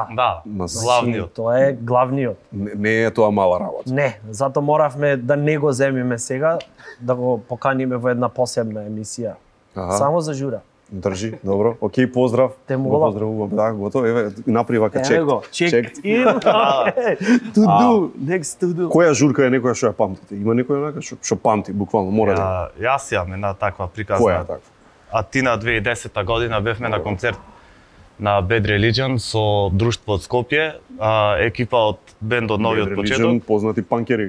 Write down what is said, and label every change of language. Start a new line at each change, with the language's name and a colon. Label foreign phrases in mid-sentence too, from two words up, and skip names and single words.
Macedonian: Да, главниот. Тоа е главниот. Не е тоа мала работа. Не, затоа моравме да не го земиме сега, да го поканиме во една посебна емисија. Само за жура. Држи, добро. Океј, поздрав. Те му го го поздравувам. Да, готово. Еве, направи вака чек. Еве го, чек.
English: To do, next to do.
Macedonian: Која журка е некоја што ја памтите? Има некоја онака што памти буквално, мора да. Јас имам една таква приказна. Која е таква? Атина 2010 година бевме на концерт на Bad Religion со друштво од Скопје, екипа од бендот Новиот почеток. Познати панкери.